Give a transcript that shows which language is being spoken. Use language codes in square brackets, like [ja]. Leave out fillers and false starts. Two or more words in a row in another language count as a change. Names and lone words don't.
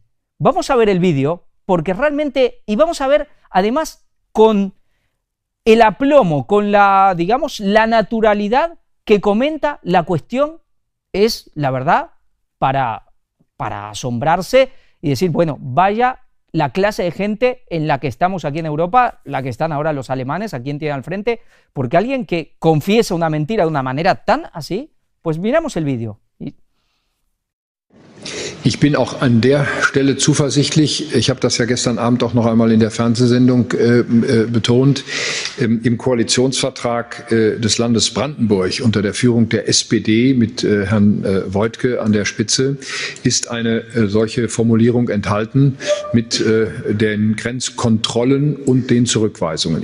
[es] Vamos a ver el vídeo, porque realmente, y vamos a ver además con el aplomo, con la, digamos, la naturalidad que comenta la cuestión, es, la verdad, para asombrarse y decir, bueno, vaya la clase de gente en la que estamos aquí en Europa, la que están ahora los alemanes, a quien tienen al frente, porque alguien que confiesa una mentira de una manera tan así, pues miramos el vídeo. [de] Ich bin auch an der Stelle zuversichtlich, ich habe das ja gestern Abend auch noch einmal in der Fernsehsendung betont, im Koalitionsvertrag des Landes Brandenburg unter der Führung der SPD mit Herrn Woidke an der Spitze ist eine solche Formulierung enthalten mit den Grenzkontrollen und den Zurückweisungen.